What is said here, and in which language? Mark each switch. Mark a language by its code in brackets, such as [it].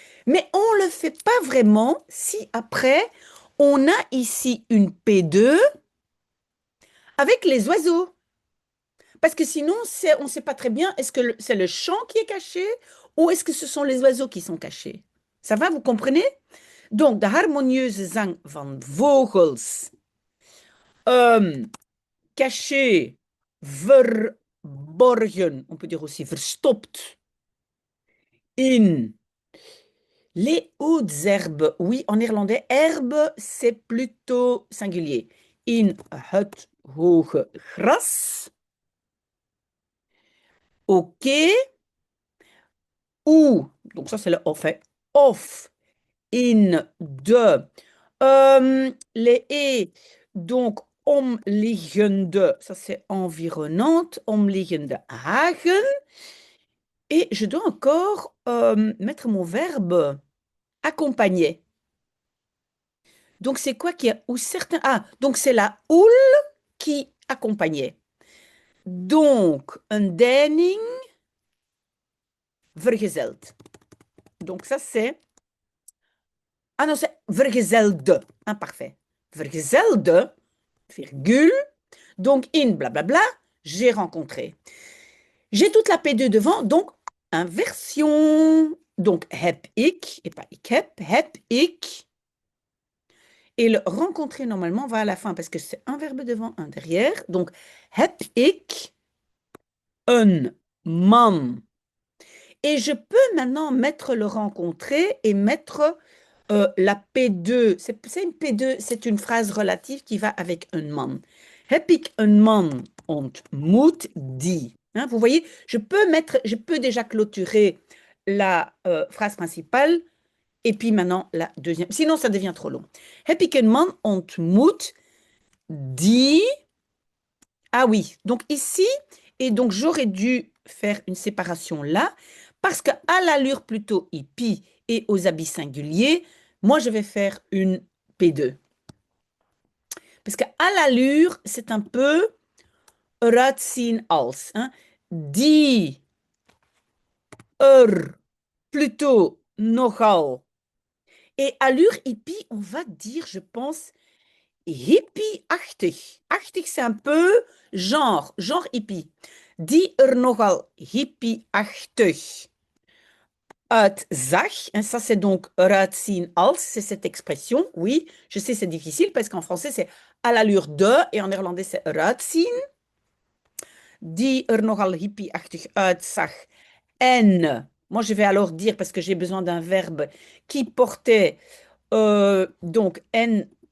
[fr] Mais on ne le fait pas vraiment si après, on a ici une P2 avec les oiseaux. Parce que sinon, on ne sait pas très bien, est-ce que c'est le chant qui est caché ou est-ce que ce sont les oiseaux qui sont cachés? Ça va, vous comprenez? [nl] Donc, de harmonieuze zang van vogels. [fr] Caché, verborgen, on peut dire aussi verstopt, in les hautes herbes. Oui, en néerlandais, herbe, c'est plutôt singulier. [nl] In het hoge gras. [fr] OK. Ou, donc ça c'est le off, hein. Of, in, de. Les et, donc omliggende, ça c'est environnante, [nl] omliggende hagen. [fr] Et je dois encore mettre mon verbe accompagner. Donc, c'est quoi qui a, ou certains, ah, donc c'est la houle qui accompagnait. [nl] Donc, een deining vergezeld. [fr] Donc, ça, c'est, ah non, c'est vergezelde, imparfait. Vergezelde, virgule, donc in blablabla, j'ai rencontré. J'ai toute la P2 devant, donc inversion. [nl] Donc, heb ik, [fr] et pas [nl] ik heb ik. [fr] Et le rencontrer, normalement, va à la fin parce que c'est un verbe devant, un derrière. [nl] Donc, heb ik een man. [fr] Et je peux maintenant mettre le rencontrer et mettre la P2. C'est une P2, c'est une phrase relative qui va avec un man. [nl] Heb ik een man ontmoet die. [fr] Hein, vous voyez, je peux déjà clôturer la phrase principale et puis maintenant la deuxième. Sinon, ça devient trop long. [nl] Heb ik een man ontmoet die. [fr] Ah oui, donc ici, et donc j'aurais dû faire une séparation là, parce qu'à l'allure plutôt hippie et aux habits singuliers, moi je vais faire une P2. Parce qu'à l'allure, c'est un peu [nl] eruit zien als. [fr] Hein. Die plutôt nogal. Et allure hippie, on va dire, je pense, hippie-achtig. Achtig, c'est un peu genre hippie. [nl] Die nogal hippie-achtig uitzag. [fr] Et ça, c'est donc [nl] eruit zien als, [fr] c'est cette expression. Oui, je sais, c'est difficile parce qu'en français, c'est à l'allure de et en néerlandais, c'est eruit zien. [nl] Die nogal hippie-achtig uitzag. [fr] En, moi, je vais alors dire, parce que j'ai besoin d'un verbe qui portait donc en.